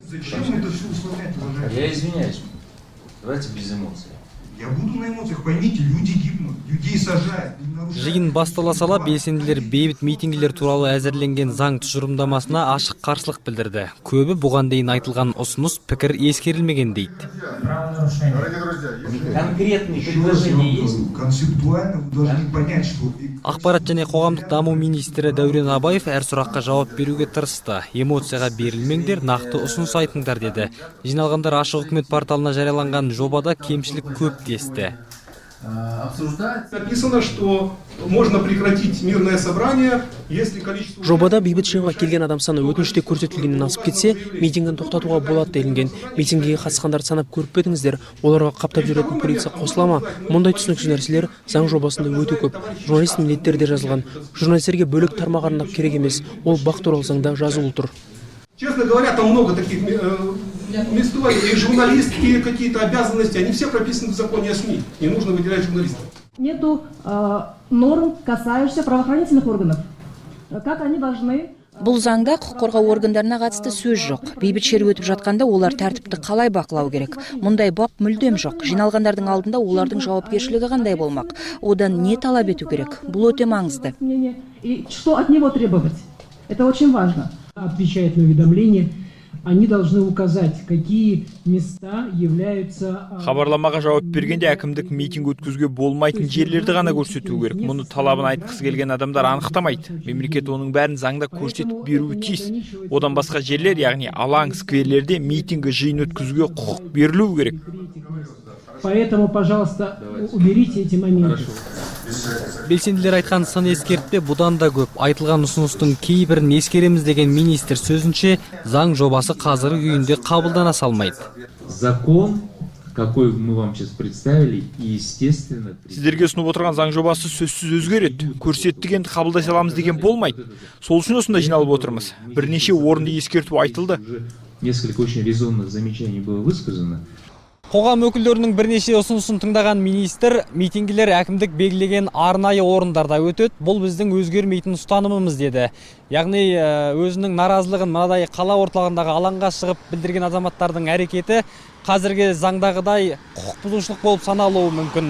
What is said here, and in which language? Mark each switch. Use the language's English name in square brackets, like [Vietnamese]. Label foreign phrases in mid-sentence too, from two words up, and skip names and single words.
[Russian] Зачем это все усложнять, уважаемые? Я извиняюсь. Давайте без эмоций. Я буду на эмоциях, поймите, люди гибнут, людей сажают. [Kazakh] Жиын бастала сала белсенділер бейбіт митингілер туралы әзірленген заң тұжырымдамасына ашық қарсылық білдірді. Көбі бұған дейін айтылған ұсыныс пікір ескерілмеген дейді. [Russian] Конкретные предложения есть? Концептуально вы должны понять, что... [Kazakh] Ақпарат және қоғамдық даму министрі Дәурен Абаев әр сұраққа жауап беруге тырысты. Эмоцияға берілмеңдер, нақты ұсыныс айтыңдар деді. Жиналғандар ашық үкімет порталына жарияланған жобада кемшілік көп десті. [Russian] Написано, что можно прекратить мирное собрание, если количество... [Kazakh] Жобада бейбіт жиынға келген адам саны өтініште көрсетілгеннен асып кетсе, митингін тоқтатуға болады делінген. Митингіге қатысқандарды санап көріп пе едіңіздер? Оларға қаптап жүретін полиция қосыла ма? Мұндай түсініксіз нәрселер заң жобасында өте көп. Журналист міндеттері де жазылған. Журналистерге бөлек тармақ арнап керек емес. Ол бақ туралы заңда жазылып тұр. [Russian] Честно говоря, там много таких мест, и журналистские какие-то обязанности, они все прописаны в законе о СМИ. Не нужно выделять журналистов. Нету норм, касающихся правоохранительных органов. Как они должны... [Kazakh] Бұл заңда құқық қорғау органдарына қатысты сөз жоқ. Бейбіт шеру өтіп жатқанда олар тәртіпті қалай бақылау керек? Мұндай бап мүлдем жоқ. Жиналғандардың алдында олардың жауапкершілігі қандай болмақ? Одан не талап ету керек? Бұл өте маңызды. [Russian] И что от него требовать? Это очень важно. Отвечает на уведомление, они должны указать, какие места являются... [Kazakh] Хабарламаға жауап бергенде әкімдік митинг өткізуге болмайтын жерлерді ғана көрсету керек. Мұны талабын айтқысы келген адамдар анықтамайды. Мемлекет оның бәрін заңда көрсетіп беруі тиіс. Одан басқа жерлер, яғни алаң, скверлерде митингі жиын өткізуге құқық берілуі керек. [Russian] Поэтому, пожалуйста, уберите эти моменты. [Kazakh] Белсенділер айтқан сын ескертпе бұдан да көп. Айтылған ұсыныстың кейбірін ескереміз деген министр сөзінше, заң жобасы қазіргі күйінде қабылдана салмайды. [Russian] Закон, какой мы вам сейчас представили, и естественно... [Kazakh] Сіздерге ұсынып отырған заң жобасы сөзсіз өзгереді. Көрсеттігенді қабылдай саламыз деген болмайды. Сол үшін осында жиналып отырмыз. Бірнеше орынды ескерту айтылды. [Russian] Несколько очень резонных замечаний было высказано. [Kazakh] Қоғам өкілдерінің бірнеше ұсынысын тыңдаған министр, митингілер әкімдік белгілеген арнайы орындарда өтеді. Бұл біздің өзгермейтін ұстанымымыз деді. Яғни өзінің наразылығын мынадай қала орталығындағы алаңға шығып білдірген азаматтардың әрекеті қазіргі заңдағыдай құқық бұзушылық болып саналуы мүмкін.